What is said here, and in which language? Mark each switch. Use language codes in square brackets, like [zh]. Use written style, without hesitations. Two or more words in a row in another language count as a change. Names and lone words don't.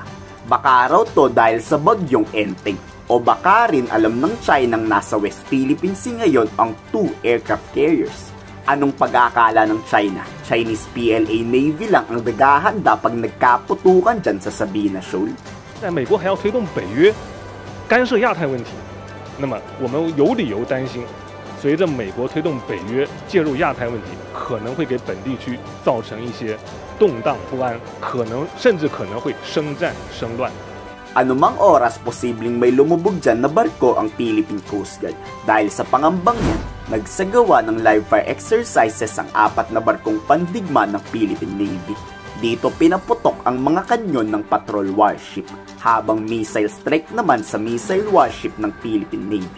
[tl] Baka raw to dahil sa bagyong Enteng, o baka rin alam ng China nasa West Philippine Sea ngayon ang 2 aircraft carriers. Anong pag-aakala ng China? Chinese PLA Navy lang ang naghahanda pag nagkaputukan dyan sa Sabina Shoal? [zh] 在美国还要推动北约干涉亚太问题，那么我们有理由担心，随着美国推动北约介入亚太问题，可能会给本地区造成一些动荡不安，甚至可能会生战生乱。 [tl] Anumang oras posibleng may lumubog dyan na barko ang Philippine Coast Guard. Dahil sa pangambang yan, nagsagawa ng [en] live fire exercises [tl] ang 4 na barkong pandigma ng Philippine Navy. Dito pinaputok ang mga kanyon ng [en] patrol warship, [tl] habang [en] missile strike [tl] naman sa [en] missile warship [tl] ng Philippine Navy.